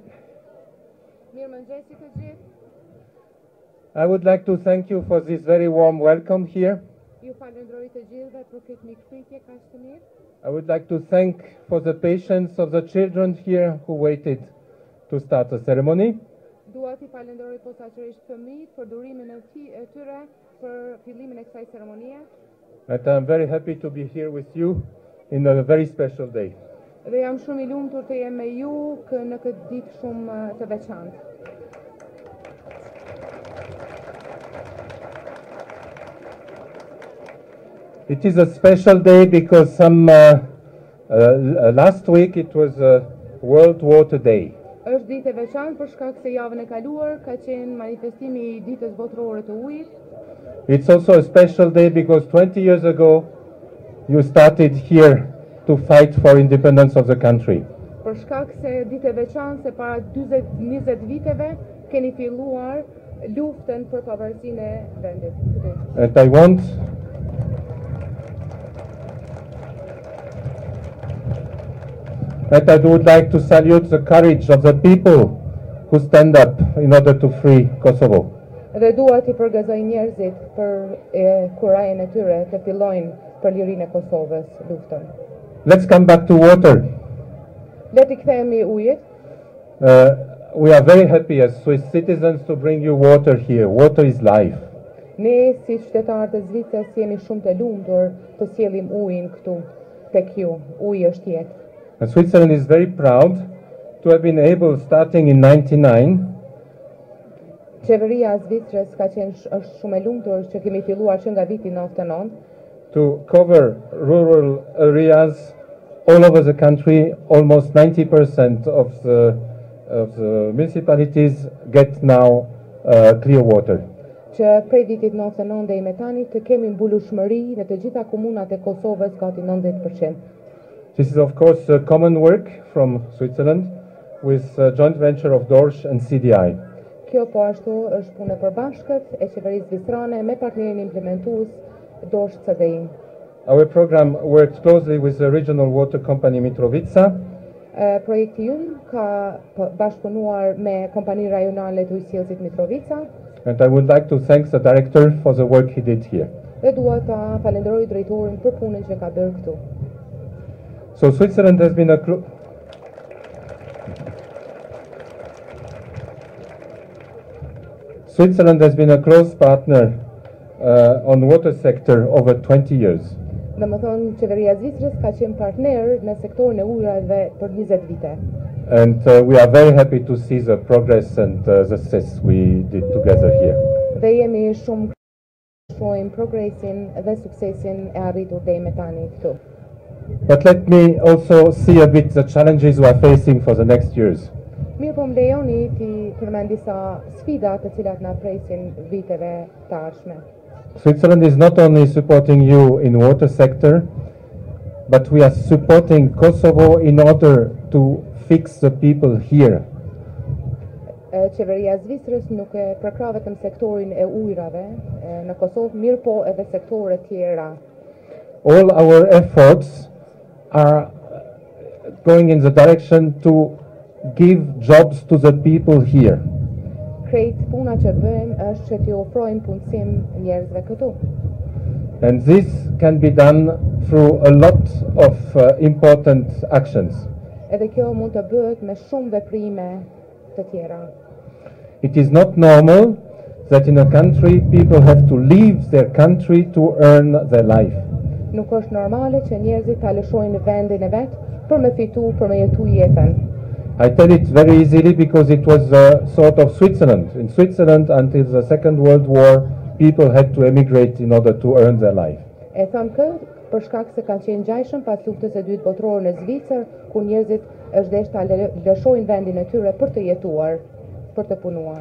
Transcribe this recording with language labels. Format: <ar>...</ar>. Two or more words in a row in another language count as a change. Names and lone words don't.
<sq>Mirëmëngjesi të gjithë.</sq> <en>I would like to thank you for this very warm welcome here.</en> <sq>Ju falenderoj të gjithëve për këtë mikpritje kaq të mirë.</sq> <en>I would like to thank for the patience of the children here who waited to start the ceremony.</en> <sq>Dua t'i falenderoj posaçërisht fëmijët për durimin e tyre për fillimin e kësaj ceremonie.</sq> <en>And I'm very happy to be here with you in a very special day.</en> <sq>Dhe jam shumë I lumtur të jem me ju në këtë ditë shumë të veçantë.</sq> <en>It is a special day because last week it was World Water Day.</en> <sq>Është ditë e veçantë për shkak se javën e kaluar ka qenë manifestimi I ditës botërore të ujit.</sq> <en>It's also a special day because 20 years ago you started here to fight for independence of the country.</en> <sq>Për shkak se ditë e veçantë se para 20 viteve keni filluar luftën për pavarësinë e vendit.</sq> <en>And I want I would like to salute the courage of the people who stand up in order to free Kosovo.</en> <sq>Dhe dua t'i përgëzoj njerëzit për kurajën e tyre të fillojnë për lirinë e Kosovës luftën.</sq> <en>Let's come back to water.</en> <sq>Le t'i kthehemi ujit.</sq> <en>We are very happy as Swiss citizens to bring you water here. Water is life.</en> <sq>Ne si qytetarë të Zvicrës jemi shumë të lumtur të sjellim ujin këtu tek ju. Uji është jetë.</sq> <en>And Switzerland is very proud to have been able, starting in 1999,</en> <sq>Qeveria e Zvicrës është shumë e lumtur që kemi filluar që nga viti 99</sq> <en>to cover rural areas all over the country. Almost 90% of the municipalities get now clear water.</en> <sq>Që prej vitit 99 deri me tani të kemi mbulueshmëri në të gjitha komunat e Kosovës gati 90%.</sq> <en>This is of course a common work from Switzerland with a joint venture of Dorsch and CDI.</en> <sq>Kjo po ashtu është punë e përbashkët e qeverisë zvicrane me partnerin implementues Dorsch CDI.</sq> <en>Our program works closely with the regional water company Mitrovica.</en> <sq>Projekti ynë ka bashkëpunuar me kompani rajonale të ujësjellësit Mitrovica</sq> <en>and I would like to thank the director for the work he did here.</en> <sq>dhe dua ta falenderoj drejtorin për punën që ka bërë këtu.</sq> <en>So Switzerland has been a close partner on water sector over 20 years.</en> <sq>Dhe më thonë, qeveria e Zvicrës ka qenë partner në sektorin e ujrave për 20 vite.</sq> <en>And we are very happy to see the progress and the success we did together here.</en> <sq>Dhe jemi shumë shohim progresin dhe suksesin e arritur deri më tani këtu.</sq> <en>But let me also see a bit the challenges we are facing for the next years.</en> <sq>Mirë po më lejoni ti përmend disa sfida të cilat na presin viteve të ardhshme.</sq> <en>Switzerland is not only supporting you in water sector, but we are supporting Kosovo in order to fix the people here.</en> <sq>Qeveria e Zvicrës nuk e përkrah vetëm sektorin e ujrave në Kosovë, mirë po edhe sektore tjera.</sq> <en>All our efforts are going in the direction to give jobs to the people here.</en> <sq>Krejt puna që bëjmë është që t'i ofrojmë punësim njerëzve këtu.</sq> <en>And this can be done through a lot of important actions.</en> <sq>Edhe kjo mund të bëhet me shumë veprime të tjera.</sq> <en>It is not normal that in a country people have to leave their country to earn their life.</en> <sq>Nuk është normale që njerëzit ta lëshojnë vendin e vet për me fitu, për me jetu jetën.</sq> <en>I tell it very easily because it was a sort of Switzerland. In Switzerland, until the Second World War, people had to emigrate in order to earn their life.</en> <sq>E them këtë për shkak se kanë qenë ngjajshëm pas luftës së dytë botërore në Zvicër, ku njerëzit është desh ta lëshojnë vendin e tyre për të jetuar, për të punuar.</sq>